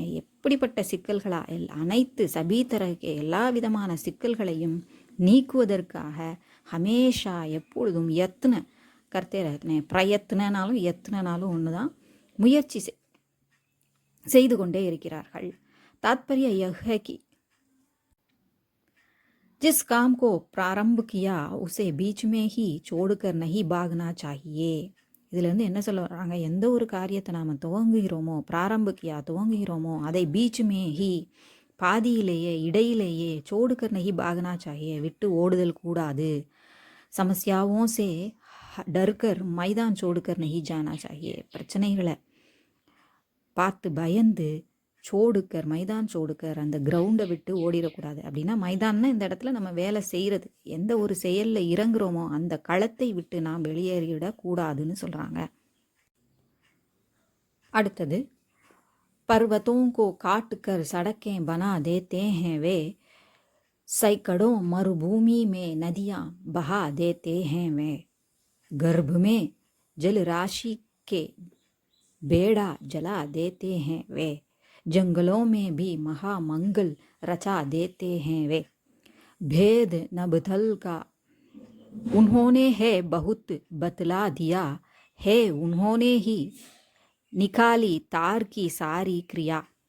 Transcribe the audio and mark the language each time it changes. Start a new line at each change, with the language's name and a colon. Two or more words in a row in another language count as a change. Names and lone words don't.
Tamil: எப்படிப்பட்ட சிக்கல்களா அனைத்து
Hindi: सभी तरह के
Tamil: எல்லா விதமான சிக்கல்களையும் நீக்குவதற்காக ஹமேஷா எப்பொழுதும்
Hindi: यत्न करते रहते.
Tamil: பிரயத்னாலும் யத்னாலும் ஒன்று தான், முயற்சி செய்து கொண்டே இருக்கிறார்கள்.
Hindi: तात्पर्य यह है कि जिस काम को प्रारंभ किया उसे बीच में ही छोड़कर नहीं भागना चाहिए.
Tamil: இதிலிருந்து என்ன சொல்ல வர்றாங்க, எந்த ஒரு காரியத்தை நாம் துவங்குகிறோமோ, துவங்குகிறோமோ அதை
Hindi: बीच में ही
Tamil: பாதியிலேயே இடையிலேயே
Hindi: छोड़कर नहीं भागना चाहिए,
Tamil: விட்டு ஓடுதல் கூடாது.
Hindi: समस्याओं से डरकर मैदान छोड़कर नहीं जाना चाहिए,
Tamil: பிரச்சனைகளை பார்த்து பயந்து
Hindi: मैदान छोड़कर
Tamil: அந்த கிரவுண்டை விட்டு ஓடிடக்கூடாது. அப்படின்னா மைதான்னா இந்த இடத்துல நம்ம வேலை செய்கிறது, எந்த ஒரு செயலில் இறங்குறோமோ அந்த களத்தை விட்டு நாம் வெளியேறிடக்கூடாதுன்னு சொல்கிறாங்க. அடுத்தது,
Hindi: पर्वतों को काट कर सड़कें बना देते हैं वे, सैकड़ों मरुभूमि में नदियाँ बहा देते हैं वे, गर्भ में जल राशि के बेड़ा जला देते हैं वे, जंगलों में भी महामंगल रचा देते हैं वे, भेद नबथल का उन्होंने है बहुत बतला दिया है, उन्होंने ही निकाली तार की सारी क्रिया.